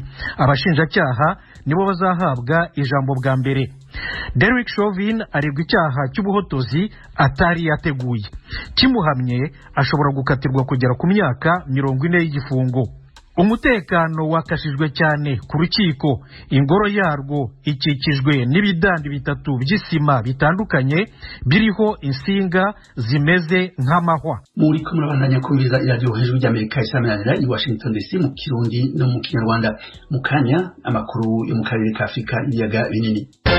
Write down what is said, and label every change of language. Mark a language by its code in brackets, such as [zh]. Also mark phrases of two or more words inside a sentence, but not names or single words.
[rw] Abashinjacyaha nibo bazahabwa ijambo bwa mbere. Derek Chauvin aregwa icyaha cy'ubuhotozi atari yateguye. Kimuhamye ashobora gukatirwa kugera ku myaka 40 y'igifungo. Umutekano wakashijwe cyane ku rukiko. Ingoro yarwo ikikijwe n'ibidandi bitatu by'isima bitandukanye biriho insinga zimeze nk'amahwa. [rn] Muri ko murabandanya kumviriza iradiyo hejuru y'Amerika isamanira i Washington DC mu Kirundi no mu Kinyarwanda. Mu kanya amakuru yo mu karere ka Afurika y'ibiyaga binini.